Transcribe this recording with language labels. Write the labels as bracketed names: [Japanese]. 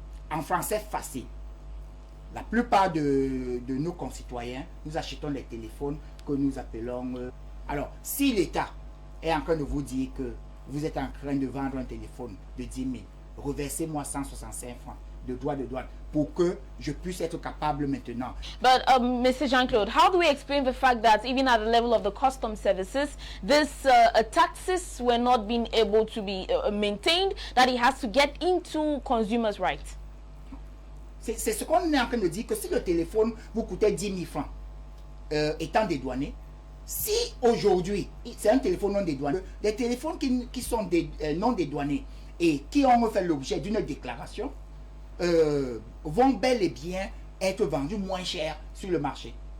[French] En français facile, la plupart de nos concitoyens, nous achetons les téléphones que nous appelons... alors, si l'État est en train de vous dire que vous êtes en train de vendre un téléphone de 10 000, reversez-moi 165 francs de droits de douane pour que je puisse être capable maintenant. [English] But Mr. Jean-Claude, how do we explain the fact that even at the level of the customs services, these taxes were not being able to be maintained, that it has to get into consumers' rights? [French] C'est ce qu'on est en train de dire, que si le téléphone vous coûtait 10 000 francs étant dédouané, si aujourd'hui c'est un téléphone non dédouané, les téléphones qui sont non dédouanés et qui ont fait l'objet d'une déclaration vont bel et bien être vendus moins cher sur le marché.